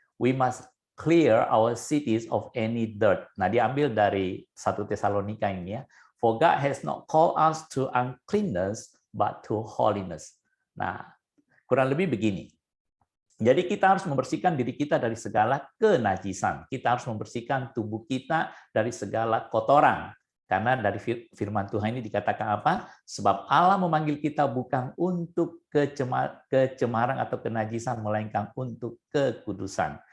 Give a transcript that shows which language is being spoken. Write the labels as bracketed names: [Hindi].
[English] We must clear our cities of any dirt. [Indonesian] Nah, diambil dari 1 Tesalonika ini ya. [English] For God has not called us to uncleanness, but to holiness. [Indonesian] Nah, kurang lebih begini. Jadi kita harus membersihkan diri kita dari segala kenajisan. Kita harus membersihkan tubuh kita dari segala kotoran. Karena dari firman Tuhan ini dikatakan apa? Sebab Allah memanggil kita bukan untuk kecemaran atau kenajisan, melainkan untuk kekudusan.